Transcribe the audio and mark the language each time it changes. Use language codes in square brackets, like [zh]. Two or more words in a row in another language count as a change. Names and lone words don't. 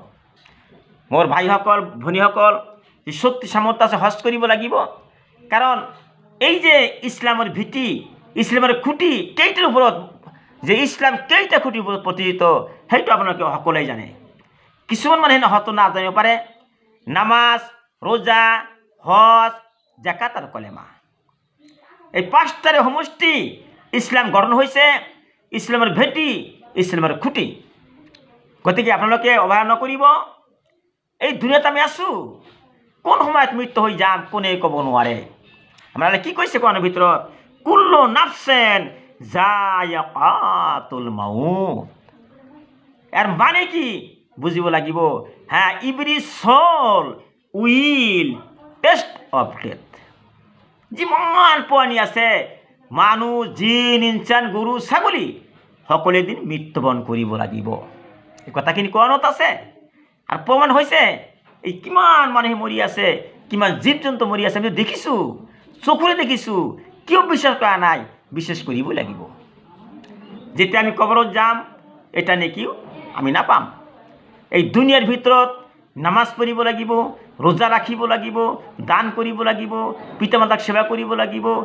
[as] মোৰ ভাইসকল ভনীসকল শক্তি সামৰ্থ্য আছে হজ কৰিব লাগিব কাৰণ এই যে ইছলামৰ ভিত্তি ইছলামৰ খুঁটি কেইটাৰ ওপৰত যে ইছলাম কেইটা খুঁটিৰ ওপৰত প্ৰতিষ্ঠিত সেইটো আপোনালোকে সকলোৱে জানে কিছুমান মানুহে হয়তো নাজানিব পাৰে [bn] নামাজ রোজা হজ জাকাত আর কলেমা এই পাঁচটারে সমষ্টি ইসলাম গঠন হয়েছে ইসলামের ভেটি ইসলামের খুঁটি [as] গতিকে আপোনালোকে অৱহেলা নকৰিব এই দুনিয়াত আমি আছো কোন সময়ত মৃত্যু হৈ যাম কোনে ক'ব নোৱাৰে আপোনালোকে কি কৈছে কোৱাৰ ভিতৰত [ar] كل نفس ذائقة الموت [as] এর মানে কি বুঝিব লাগিব [en] Every soul will test of death [as] যিমান প্ৰাণী আছে মানুহ জিন ইনসান গৰু ছাগলী সকলে দিন মৃত্যুবৰণ কৰিব লাগিব এই কথাখিনি কোৱানত আছে আৰু প্ৰমাণ হৈছে এই কিমান মানুহ মৰি আছে কিমান জীৱ জন্তু মৰি আছে আমি দেখিছো চকুৰে দেখিছো কিয় বিশ্বাস কৰা নাই বিশ্বাস কৰিব লাগিব যেতিয়া আমি কবৰত যাম এটা নেকিও আমি নাপাম এই দুনিয়াৰ ভিতৰত নামাজ পঢ়িব লাগিব রোজা রাখিব লাগিব দান কৰিব লাগিব পিতামাতাক সেৱা কৰিব লাগিব